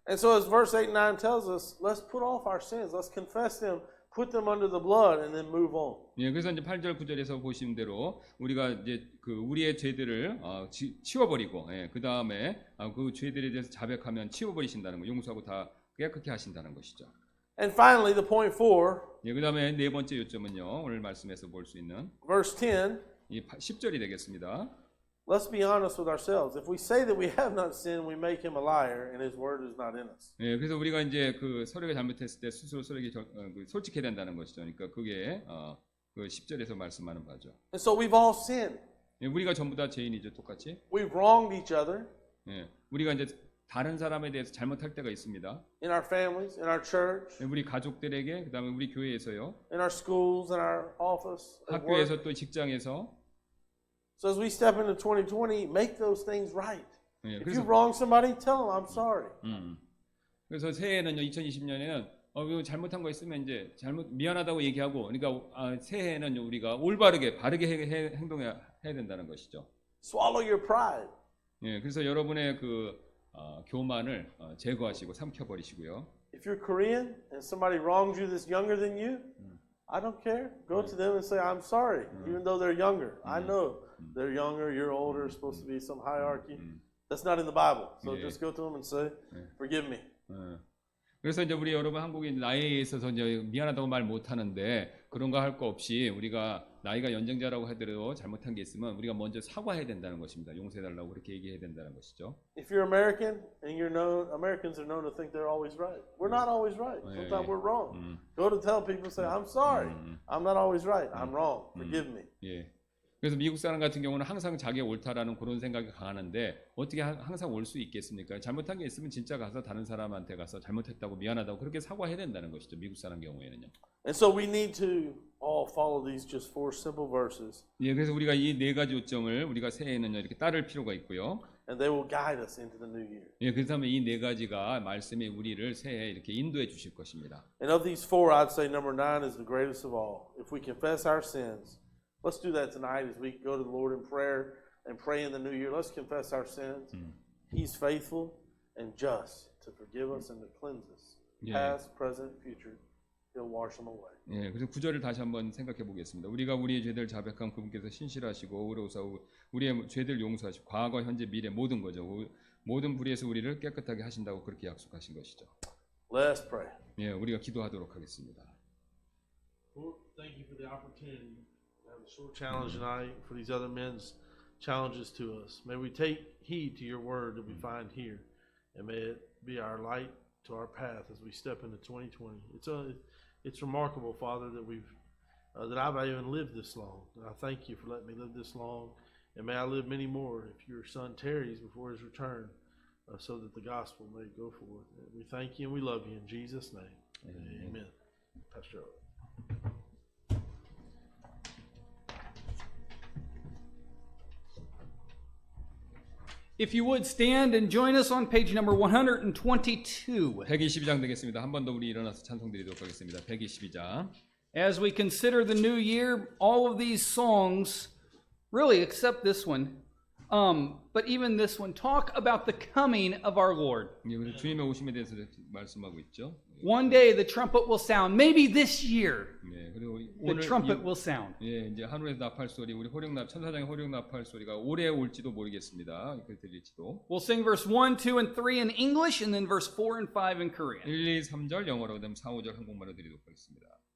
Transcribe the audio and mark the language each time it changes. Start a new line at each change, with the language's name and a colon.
English: And so as verse 8 and 9 tells us, let's put off our sins. Let's confess them, put them under the blood, and then move on.
Korean: 예, 그래서 이제 8절 9절에서 보시는 대로 우리가 이제 그 우리의 죄들을 치워버리고, 예, 그 다음에 그 죄들에 대해서 자백하면 치워버리신다는 거, 용서하고 다 깨끗게 하신다는 것이죠.
English: And finally, the point 4,
Korean: 예, 그 다음에 네 번째 요점은요, 오늘 말씀에서 볼 수 있는
English: verse 10,
Korean: 이 10절이 되겠습니다.
English: let's be honest with ourselves. If we say that we have not sinned, we make him a liar, and his word is not in us.
Korean: 예, 그래서 우리가 이제 그 서로가 잘못했을 때 스스로 서로에게 솔직해야 된다는 것이죠. 그러니까 그게 그 10절에서 말씀하는 바죠.
English: And so we've all sinned.
Korean: 예, 우리가 전부 다 죄인이죠, 똑같이.
English: We've wronged each other
Korean: 예, 우리가 이제 다른 사람에 대해서 잘못할 때가 있습니다.
English: in our families, in our church,
Korean: 예, 우리 가족들에게, 그다음에 우리 교회에서요,
English: in our schools, in our office, at work.
Korean: 학교에서 또 직장에서.
English: So as we step into 2020, make those things right.
Korean: 예,
English: If
Korean: 그래서
English: you wrong somebody, tell them I'm sorry.
Korean: 그래서 새해에는요, 2020년에는 잘못한 거 있으면 이제 미안하다고 얘기하고, 그러니까 새해에는 우리가 올바르게 바르게 행동해야 된다는 것이죠.
English: Swallow your pride.
Korean: 예, 그래서 여러분의 그 교만을 제거하시고 삼켜버리시고요.
English: If you're Korean and somebody wrongs you that's younger than you, I don't care. Go to them and say, I'm sorry, even though they're younger. I know they're younger, you're older, it's supposed to be some hierarchy. That's not in the Bible. So Yeah. just go to them and say, forgive me.
Korean: 그래서 이제 우리 여러분 한국인 나이에 있어서 이제 미안하다고 말 못하는데 그런 거 할 거 없이 우리가 나이가 연장자라고 하더라도 잘못한 게 있으면 우리가 먼저 사과해야 된다는 것입니다. 용서해달라고 그렇게 얘기해야 된다는 것이죠.
English: If you're American and Americans are known to think they're always right. We're not always right. Yeah, Sometimes yeah. we're wrong. Go to tell people, say, I'm sorry. I'm not always right. I'm wrong. Forgive me.
Korean: 예. 그래서 미국 사람 같은 경우는 항상 자기가 옳다라는 그런 생각이 강하는데 어떻게 항상 올 수 있겠습니까? 잘못한 게 있으면 진짜 가서 다른 사람한테 가서 잘못했다고 미안하다고 그렇게 사과해야 된다는 것이죠. 미국 사람 경우에는요.
English: And so we need to all follow these just 4 simple verses.
Korean: 예, 그래서 우리가 이 네 가지 요점을 우리가 새해에는요 이렇게 따를 필요가 있고요.
English: And they will guide us into the new year.
Korean: 예, 그래서 이 네 가지가 말씀이 우리를 새해에 이렇게 인도해 주실 것입니다.
English: And of these 4, I'd say number 9 is the greatest of all. If we confess our sins, let's do that tonight as we go to the Lord in prayer and pray in the new year. Let's confess our sins. He's faithful and just to forgive us and to cleanse us. Yeah. Past, present, future. He'll wash them away.
Korean: 예, 그래서 9절을 다시 한번 생각해 보겠습니다. 우리가 우리의 죄를 자백한 그분께서 신실하시고 의로우사고 우리의 죄를 용서하시고 과거, 현재, 미래 모든 거죠. 모든 불의에서 우리를 깨끗하게 하신다고 그렇게 약속하신 것이죠.
English: Let's pray.
Korean: 예, 우리가 기도하도록 하겠습니다.
English: Lord, thank you for the opportunity to have a short challenge tonight for these other men's challenges to us. May we take heed to your word that we find here, and may it be our light to our path as we step into 2020. It's remarkable, Father, that that I've even lived this long. And I thank you for letting me live this long, and may I live many more if your Son tarries before his return, so that the gospel may go forth. And we thank you and we love you in Jesus' name. Amen. Pastor Oak. If you would stand and join us on page number 122.
Korean: 122장 되겠습니다. 한 번 더 우리 일어나서 찬송 드리도록 하겠습니다. 122장.
English: As we consider the new year, all of these songs, really except this one, but even this one, talk about the coming of our Lord.
Korean: 우리 주님의 오심에 대해서 말씀하고 있죠.
English: One day the trumpet will sound. Maybe this year
Korean: 네, 그리고
English: the
Korean: 오늘
English: trumpet will sound.
Korean: 예, 이제 하늘의 나팔 소리, 우리 천사장의 호령 나팔 소리가 올해 올지도 모르겠습니다. 그 들릴지도.
English: We'll sing verse 1, 2, and 3 in English, and then verse 4 and 5 in Korean.
Korean: 1, 2, 3절 영어로 그다음 4, 5절 한국말로 드리도록 하겠습니다.